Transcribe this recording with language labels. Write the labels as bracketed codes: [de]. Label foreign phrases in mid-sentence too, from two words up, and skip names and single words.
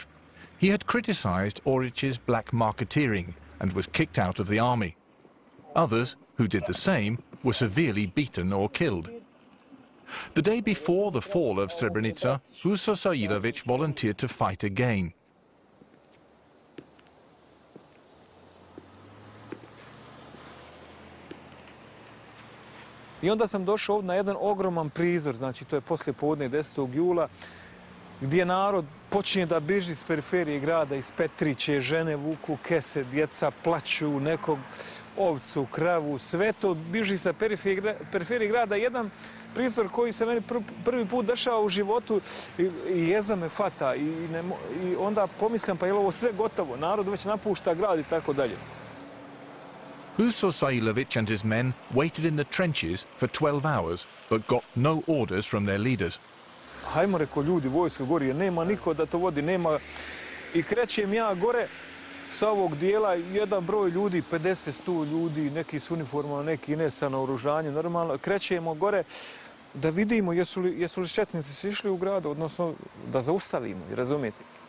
[en] He had criticized Orić's black marketeering and was kicked out of the army. Others, who did the same, were severely beaten or killed. The day before the fall of Srebrenica, Sajlović volunteered to fight again. [bs] I onda sam došao ovdje na jedan ogroman prizor, znači to je poslije podne 10. jula, gdje narod počinje da biži iz periferije grada, iz Petriće, žene vuku kese, djeca plaću, nekog ovcu, kravu, sve to biži sa periferije grada. Jedan prizor koji se meni prvi put dešava u životu i jeza me fata. I onda pomislim, pa je li ovo sve gotovo, narod već napušta grad i tako dalje. [en] Sajlović and his men waited in the trenches for 12 hours, but got no orders from their leaders. [bs] Hajmo, reko, ljudi, vojska gori, jer nema niko da to vodi, nema. I krećem ja gore sa ovog dijela, jedan broj ljudi, 50-100 ljudi, neki s uniformama, neki ne sa naoružanjem, normalno. Krećemo gore da vidimo jesu li četnici sišli u gradu, odnosno da zaustavimo, razumijete?